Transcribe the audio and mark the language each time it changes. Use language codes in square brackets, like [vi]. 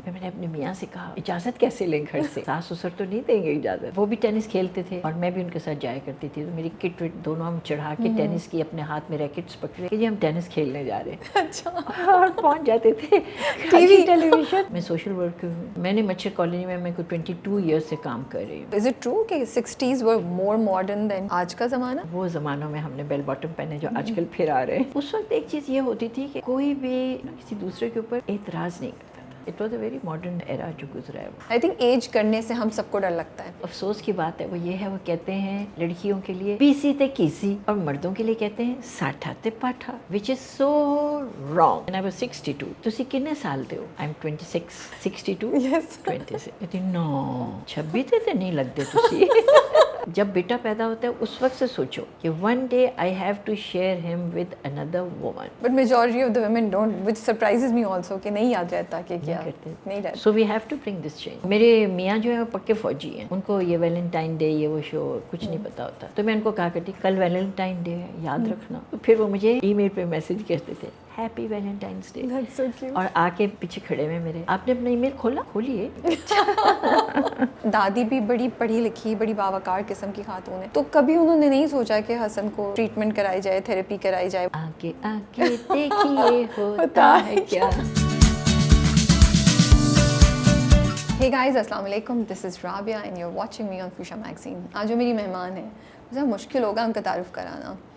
[ur] میں نے اپنے میاں سے کہا اجازت کیسے لیں گھر سے, ساس سسر تو نہیں دیں گے اجازت. وہ بھی ٹینس کھیلتے تھے اور میں بھی ان کے ساتھ جایا کرتی تھی. تو میری کٹ وٹ دونوں ہم چڑھا کے ٹینس کی اپنے ہاتھ میں ریکٹس پکڑے کہ جی ہم ٹینس کھیلنے جا رہے ہیں. اچھا. اور پہنچ جاتے تھے ٹیلی ویژن. میں سوشل ورک میں نے مچھر کالونی میں کوئی 22 ایئر سے کام کر رہی ہوں. [en] Is it true [ur] کہ [en] 60s were more modern than [ur] آج کا زمانہ؟ وہ زمانوں میں ہم نے بیل باٹم پہنے جو آج کل پھر آ رہے ہیں. اس وقت ایک چیز یہ ہوتی تھی کہ کوئی بھی کسی دوسرے کے اوپر اعتراض نہیں کرتا تھا. [en] it was a very modern era [ur] جو گزرا ہے. [en] I think [ur] ایج کرنے سے ہم سب کو ڈر لگتا ہے. افسوس کی بات ہے وہ یہ ہے, وہ کہتے ہیں لڑکیوں کے لیے [pa] پیسی تے کیسی [ur] اور مردوں کے لیے کہتے ہیں [pa] ساٹھا تے پاٹھا, [en] which is so wrong. And I was 62. [pa] تسی کتنے سال دے ہو؟ [en] I'm 26. 62? Yes. [pa] 26. کہتی نو 26 تے نہیں لگتے تسی. [ur] جب بیٹا پیدا ہوتا ہے اس وقت سے سوچو کہ [en] one day I have to share him with another woman. But majority of the women don't, which surprises me also [ur] کہ نہیں یاد رہتا کہ کیا نہیں رہتا. [en] So we have to bring this change. [ur] میرے میاں جو ہے وہ پکے فوجی ہیں, ان کو یہ ویلنٹائن ڈے یہ وہ شو کچھ نہیں پتا ہوتا. تو میں ان کو کہا کرتی کل ویلنٹائن ڈے ہے یاد رکھنا. تو پھر وہ مجھے ای میل پہ میسج کہتے تھے happy Valentines day. [en] That's so cute. [ur] اور آ کے پیچھے کھڑے ہوئے میرے, آپ نے اپنا ای میل کھولا؟ کھولیے. دادی بھی بڑی پڑھی لکھی بڑی باوقار قسم کی خاتون ہے, تو کبھی انہوں نے نہیں سوچا کہ حسن کو ٹریٹمنٹ کرائی جائے, تھراپی کرائی جائے؟ آگے آگے دیکھیے ہوتا ہے کیا. [en] Hey guys, السلام علیکم. This is Rabia and you're watching me on Fusha Magazine. [ur] آج جو میری مہمان ہے مجھے مشکل ہوگا ان کا تعارف کرانا.